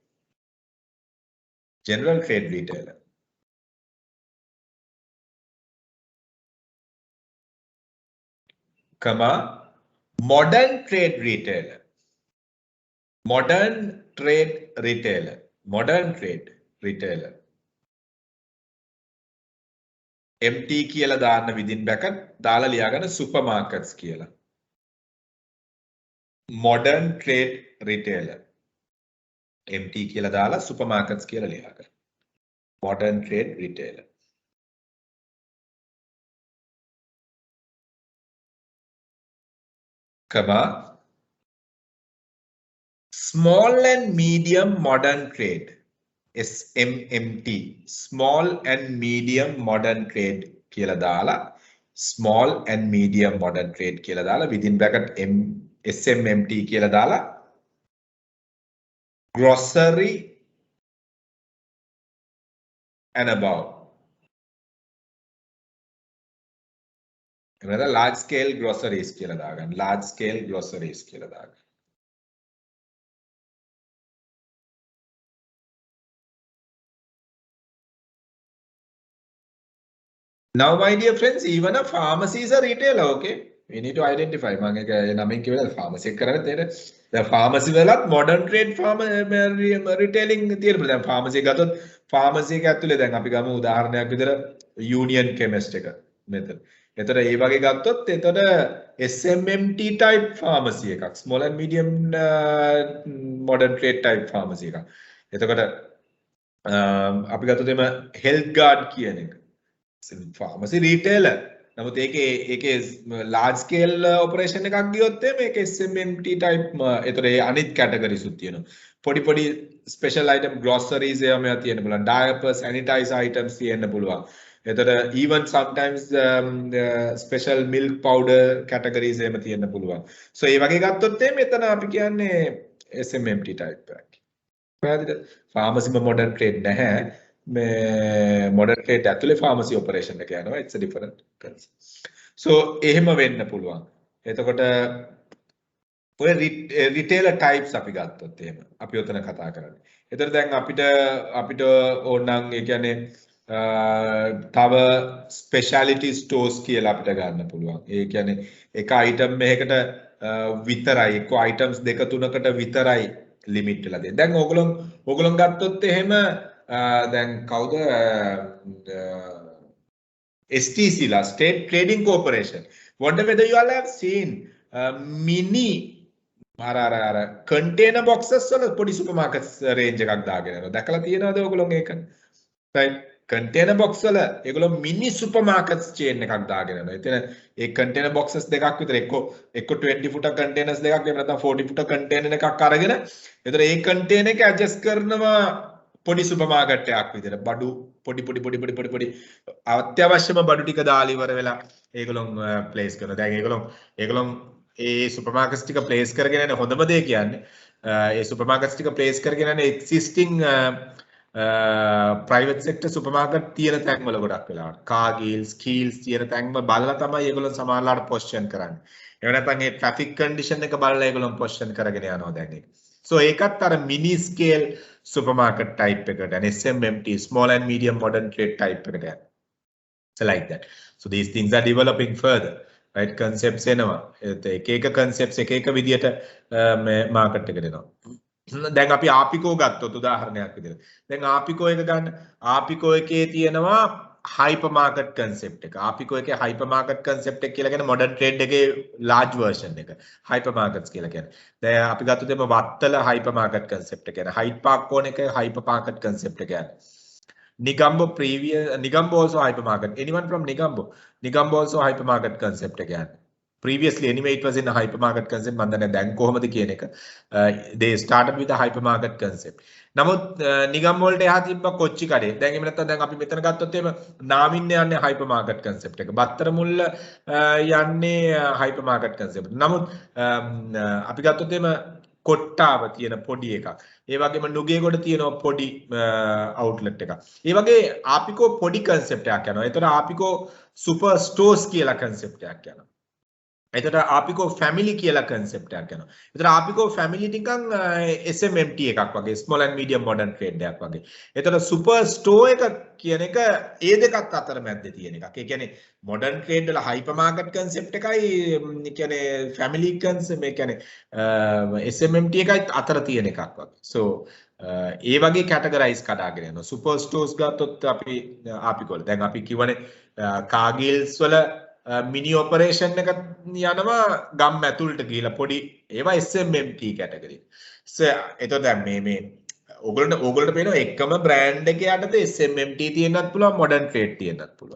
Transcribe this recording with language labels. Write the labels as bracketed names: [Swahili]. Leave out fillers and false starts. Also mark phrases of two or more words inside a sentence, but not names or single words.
[English] General trade retailer. Comma, modern trade retailer. Modern trade retailer. Modern trade retailer. [Sinhala] MT කියලා දාන්න [English] within bracket [Sinhala] දාලා ලියාගන්න supermarkets කියලා. [English] Modern trade retailer. [Sinhala] MT කියලා දාලා supermarkets කියලා ලියාගන්න. [English] Modern trade retailer. Comma, small and medium modern trade. SMMT. Small and medium modern trade [Sinhala] කියලා දාලා [English] small and medium modern trade [Sinhala] කියලා දාලා [English] within bracket SMMT [Sinhala] කියලා දාලා [English] grocery and above. [Sinhala] එතන [English] large scale groceries [Sinhala] කියලා දාගන්න. [English] large scale groceries [Sinhala] කියලා දාගන්න. [English] Now, my dear friends, even a pharmacy is a retailer, okay? We need to identify. Pharmacy the pharmacy වෙලත් modern trade retailing තියෙනවා. [Sinhala] දැන් pharmacy ගත්තොත් pharmacy එක ඇතුලේ දැන් අපි ගමු උදාහරණයක් විතර union chemist එක මෙතන. එතකොට ඒ වගේ ගත්තොත් එතකොට [English] SMMT type [Sinhala] pharmacy එකක්. [English] Small and medium modern trade type [Sinhala] pharmacy එකක්. එතකොට අපි ගත්තොත් එම health guard කියන එක. [English] Pharmacy retailer. [Sinhala] නමුත් ඒකේ [English] large scale operation [Sinhala] එකක් ගියොත් මේක [English] SMMT type [Sinhala] ඒතර ඒ අනිත් categories උත් තියෙනවා. පොඩි [English] special item groceries [Sinhala] ඒවා තියෙන්න පුළුවන්. [English] diapers sanitizer items [Sinhala] තියෙන්න පුළුවන්. එතකොට [English] even sometimes special milk powder categories [Sinhala] එහෙම තියෙන්න පුළුවන්. So ඒ වගේ ගත්තොත් මෙතන අපි කියන්නේ [English] SMMT type [Sinhala] එකක්. පැහැදිලිද? [English] pharmacy modern trade නැහැ. modern trade ඇතුලේ pharmacy operation එක යනවා. It's a different concept. [Sinhala] So එහෙම වෙන්න පුළුවන්. එතකොට ඔය [English] retailer types [Sinhala] අපි ගත්තොත් එහෙම අපි උතන කතා කරන්නේ. එතකොට දැන් අපිට ඕනනම් ඒ කියන්නේ තව [English] specialty stores [Sinhala] කියලා අපිට ගන්න පුළුවන්. ඒ කියන්නේ එක item එකකට විතරයි එක්ක items දෙක තුනකට විතරයි limit වෙලා තියෙන්නේ. දැන් ඕගොල්ලෝ ගත්තොත් එහෙම දැන් කවුද STC ලා State Trading Corporation. [English] Wonder whether you all have seen mini container boxes [Sinhala] වල පොඩි [English] supermarkets range [Sinhala] එකක් දාගෙන යනවා. දැකලා තියෙනවද ඕගොල්ලෝ ඒක? right. container box වල ඒගොල්ලෝ [English] mini supermarkets chain [Sinhala] එකක් දාගෙන යනවා. එතන ඒ [English] container boxes [Sinhala] දෙකක් විතර එක්ක [English] 20 foot containers [Sinhala] දෙකක් එහෙම නැත්නම් [English] 40 foot container [Sinhala] එකක් අරගෙන එතන ඒ container එක adjust කරනවා පොඩි supermarket එකක් විතර. බඩු පොඩි අත්‍යවශ්‍යම බඩු ටික දාලා ඉවර වෙලා ඒගොල්ලෝ place කරනවා. දැන් ඒගොල්ලෝ ඒ supermarkets ටික place කරගෙන යන හොඳම දේ කියන්නේ ඒ supermarkets ටික place කරගෙන යන [English] existing private sector supermarket [Sinhala] තියෙන තැන් වල ගොඩක් වෙලාවට Cargills Kiehl's තියෙන තැන් වල බලලා තමයි ඒගොල්ලෝ සමහරලාට position කරන්නේ. එහෙම නැත්නම් ඒ [English] traffic condition [Sinhala] එක බලලා ඒගොල්ලෝ position කරගෙන යනවා දැන් ඒක. [English] So [Sinhala] ඒකත් අර [English] mini scale supermarket type එකට and SMMT small and medium modern trade type [Sinhala] එකට යනවා. [English] So like that. So these things are developing further. [Sinhala] Right, concepts එනවා. එක concepts එක විදියට market එකට එනවා. දැන් අපි ආපිකෝ ගත්තොත් උදාහරණයක් විදිහට. දැන් ආපිකෝ එක ගන්න. ආපිකෝ එකේ තියෙනවා [English] hyper market concept [Sinhala] එක. ආපිකෝ එකේ [English] hyper market concept [Sinhala] එක කියලා කියන්නේ [English] modern trade [Sinhala] එකේ [English] large version [Sinhala] එක. [English] hyper markets [Sinhala] කියලා කියන්නේ. දැන් අපි ගත්තොත් එම වත්තල [English] hyper market concept [Sinhala] එක කියන්නේ. Hyde Park කෝන එක [English] hyper market concept [Sinhala] එක කියන්නේ. [English] Negombo also hypermarket. Anyone from Negombo? Negombo also hypermarket concept again. Previously, anyway, it was in a hypermarket concept. They started with a hypermarket concept. [Sinhala] නමුත් Negombo වලට එහා තිබ්බ කොච්චි කඩේ. දැන් එහෙම නැත්නම් දැන් අපි මෙතන ගත්තොත් එහෙම නාමින්න යන්නේ [English] hypermarket concept [Sinhala] එක. බත්තර මුල්ල යන්නේ [English] hypermarket concept. [Sinhala] නමුත් අපි ගත්තොත් එහෙම කොට්ටාව තියෙන පොඩි එකක්. ඒ වගේම නුගේගොඩ තියෙන පොඩි outlet එකක්. ඒ වගේ ආපිකෝ පොඩි concept එකක් යනවා. ඒතර ආපිකෝ [English] super stores [Sinhala] කියලා concept එකක් යනවා. එතකොට ආපිකෝ ෆැමිලි කියලා concept එකක් යනවා. එතකොට ආපිකෝ ෆැමිලි නිකන් SMMT එකක් වගේ [English] small and medium modern trade [Sinhala] එකක් වගේ. එතකොට [English] super store [Sinhala] එක කියන එක ඒ දෙකක් අතර මැද්දේ තියෙන එකක්. ඒ කියන්නේ [English] modern trade [Sinhala] වල [English] hyper market concept [Sinhala] එකයි කියන්නේ [English] family concept [Sinhala] මේ කියන්නේ SMMT එකයි අතර තියෙන එකක් වගේ. So ඒ වගේ categorize කඩාගෙන යනවා. [English] super stores [Sinhala] ගත්තොත් අපි ආපිකෝල දැන් අපි කියවනේ කාගිල්ස් වල [English] mini operation [Sinhala] එක යනවා ගම් ඇතුළට ගිහිලා පොඩි ඒවා [English] SMMT category. [Sinhala] එතකොට දැන් මේ ඕගොල්ලන්ට පේනවා එකම බ්‍රෑන්ඩ් එකේ යටතේ SMMT තියෙන්නත් පුළුවන් [English] modern trade [Sinhala] තියෙන්නත් පුළුවන්.